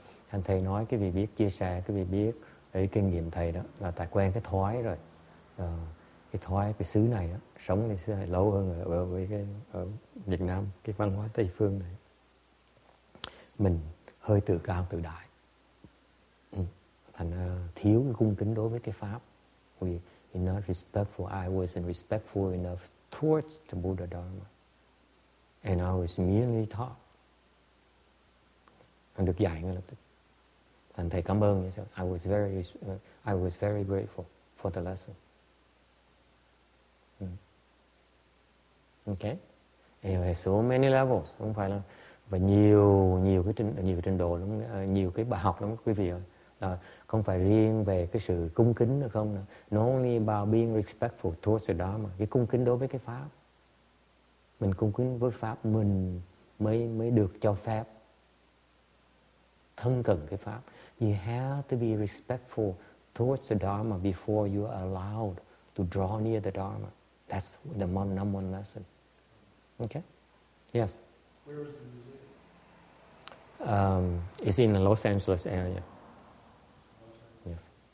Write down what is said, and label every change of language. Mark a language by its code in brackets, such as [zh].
[vi] Thành thầy nói cái vị biết chia sẻ, cái vị biết cái kinh nghiệm thầy đó là tại quen cái thói rồi, cái thói cái xứ này đó, sống cái xứ này lâu hơn ở Việt Nam, cái văn hóa Tây phương này, mình hơi tự cao tự đại. Thành thiếu cái cung kính đối với cái pháp. [en] We not respectful. I wasn't respectful enough towards the Buddha Dharma, and I was merely taught. [vi] Anh được dạy ngay lập tức. Thành thầy cảm ơn. [en] I was very grateful for the lesson. Okay. Anyway, so many levels, [vi] không phải là và nhiều cái trình độ lắm, nhiều cái bài học lắm quý vị ơi. Không phải riêng về cái sự cung kính nữa không. [en] Not only about being respectful towards the Dharma, [vi] cái cung kính đối với cái pháp. Mình cung kính với pháp, mình mới được cho phép thân cận cái pháp. [en] You have to be respectful towards the Dharma before you are allowed to draw near the Dharma. That's the number one lesson. Okay? Yes? Where is the museum? It's in the Los Angeles area. Yes.